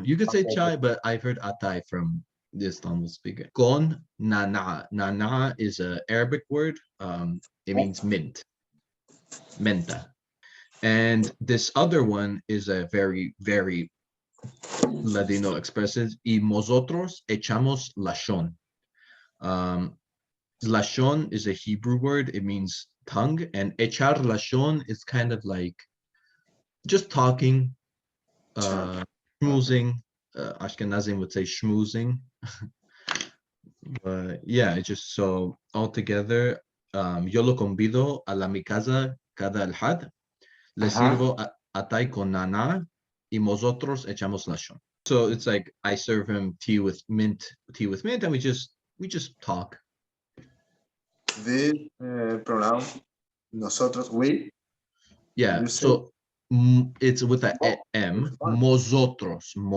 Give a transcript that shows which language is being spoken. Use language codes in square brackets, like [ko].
[en] You could say chai, but I've heard atay from the Istanbul speaker. Con nana. Nana is an Arabic word. It means mint. Menta. And this other one is a very, very Ladino expression. [lad] Y nosotros echamos lashon. [en] Lashon is a Hebrew word. It means tongue. And echar lashon is kind of like just talking, schmoozing. Ashkenazim would say schmoozing. But yeah, it's just so altogether, [lad] yo lo convido a la mi casa cada el had. Le sirvo atay con nana y nosotros echamos lashon. [en] So it's like I serve him tea with mint, and we just talk. This pronoun, nosotros, we. Yeah, so it's with a M, nosotros.